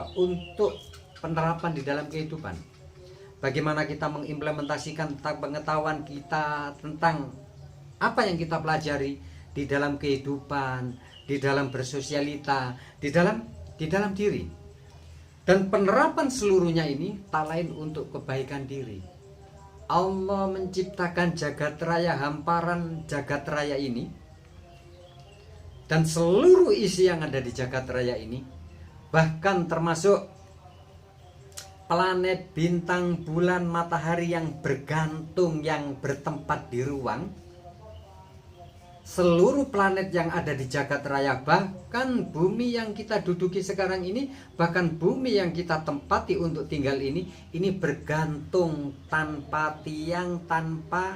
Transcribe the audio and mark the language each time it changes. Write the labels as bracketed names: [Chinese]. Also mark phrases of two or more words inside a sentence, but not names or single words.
[Indonesian] Untuk penerapan di dalam kehidupan. Bagaimana kita mengimplementasikan tentang pengetahuan kita tentang apa yang kita pelajari di dalam kehidupan, di dalam bersosialita, di dalam diri. Dan penerapan seluruhnya ini tak lain untuk kebaikan diri. Allah menciptakan jagat raya, hamparan jagat raya ini, dan seluruh isi yang ada di jagat raya ini, bahkan termasuk planet, bintang, bulan, matahari yang bergantung, yang bertempat di ruang, seluruh planet yang ada di jagat raya, bahkan bumi yang kita duduki sekarang ini, bahkan bumi yang kita tempati untuk tinggal ini bergantung tanpa tiang, tanpa.